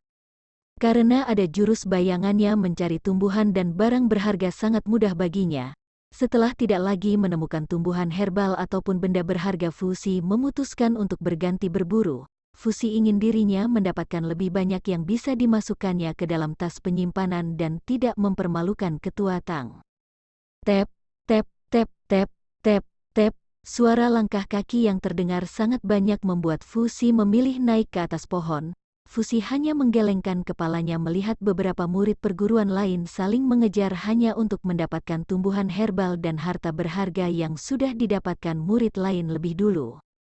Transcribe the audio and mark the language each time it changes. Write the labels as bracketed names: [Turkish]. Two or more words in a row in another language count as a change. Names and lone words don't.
[Indonesian] Karena ada jurus bayangannya, mencari tumbuhan dan barang berharga sangat mudah baginya. Setelah tidak lagi menemukan tumbuhan herbal ataupun benda berharga, Fusi memutuskan untuk berganti berburu. Fusi ingin dirinya mendapatkan lebih banyak yang bisa dimasukkannya ke dalam tas penyimpanan dan tidak mempermalukan Ketua Tang. Tep, tep, tep, tep, tep, tep. Suara langkah kaki yang terdengar sangat banyak membuat Fusi memilih naik ke atas pohon. Fusi hanya menggelengkan kepalanya melihat beberapa murid perguruan lain saling mengejar hanya untuk mendapatkan tumbuhan herbal dan harta berharga yang sudah didapatkan murid lain lebih dulu.